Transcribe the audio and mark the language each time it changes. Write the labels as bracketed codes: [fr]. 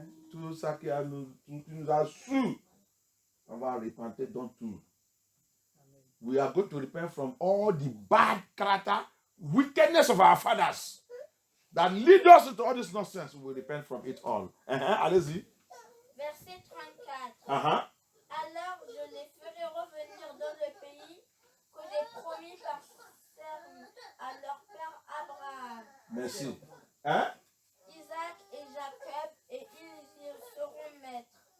[fr] Tout ça qui nous a su. On va repenter dans tout. [en] We are going to repent from all the bad character, wickedness of our fathers that lead us into all this nonsense. We will repent from it all. [fr] Allez-y. Verset 34. Alors je les ferai revenir dans le pays que j'ai promis par serment à leur père Abraham. Merci. Isaac et Jacob, et ils y seront maîtres.